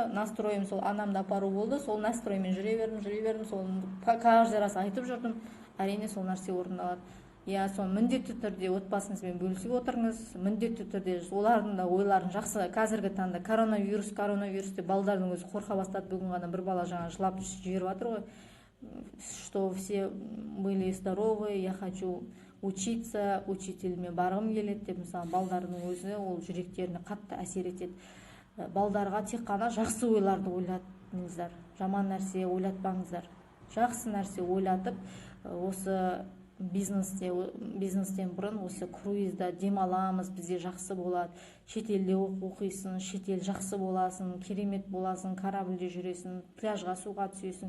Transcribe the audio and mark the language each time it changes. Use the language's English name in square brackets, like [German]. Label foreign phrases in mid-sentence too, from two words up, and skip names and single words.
[Kazakh] Настроем сол анамды апару болды. Сол настроймен жүре бердім. Сол [Russian] каждый раз [Kazakh] айтып жүрдім. Әрине сол нәрсе орындалады. Соны міндетті түрде отбасыңызбен бөлісіп отырыңыз. Міндетті түрде олардың да ойларын жақсы. Қазіргі таңда коронавирус деп балдардың өзі қорқа бастады. Бүгін ғана бір бала жаңа жылап жіберіп жатыр ғой. [Russian] Что все были здоровы, я хочу учиться, [Kazakh] учителіме барғым келеді деп, мысалы, балдардың өзі ол жүректеріне қатты әсер етеді. Балдарға тек қана жақсы ойларды ойлатыңыздар, жаман нәрсе ойлатпаңыздар. Жақсы нәрсе ойлатып, осы бизнестен бұрын осы круизда демаламыз, бізде жақсы болады, шетелде оқисың, шетел жақсы боласың, керемет боласың, корабльде жүресің, пляжға суға түсесің.